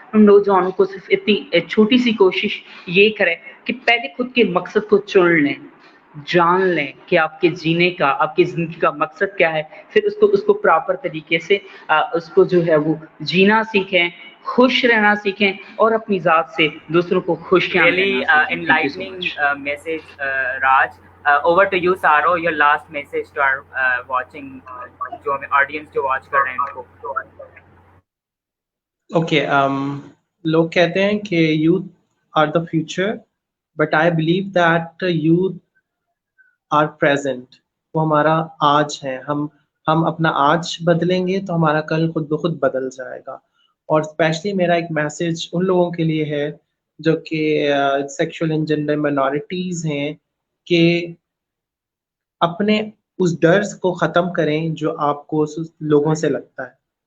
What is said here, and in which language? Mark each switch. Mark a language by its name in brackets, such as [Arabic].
[Hindi] उन नौजवानों को सिर्फ इतनी छोटी सी कोशिश ये करें कि पहले खुद के मकसद को चुन लें, जान लें कि आपके जीने का, आपकी ज़िंदगी का मकसद क्या है. फिर उसको प्रॉपर तरीके से उसको जो है वो जीना सीखें, खुश रहना सीखें और अपनी ज़ात से दूसरों को खुशियाँ [English] Really enlightening message, Raj. Over to you, Saro. Your last message to our watching [Hindi] जो हमें [English] audience जो watch [Hindi] कर रहे हैं उनको. [English] Okay, [Hindi] लोग कहते हैं कि [English] youth are the future, but I believe that youth are present. [Hindi] वो हमारा आज है. हम अपना आज बदलेंगे तो हमारा कल खुद ब खुद बदल जाएगा. और स्पेशली मेरा एक मैसेज उन लोगों के लिए है जो कि [English] sexual and gender minorities [Hindi] हैं, कि अपने उस डर को ख़त्म करें जो आपको लोगों से लगता है.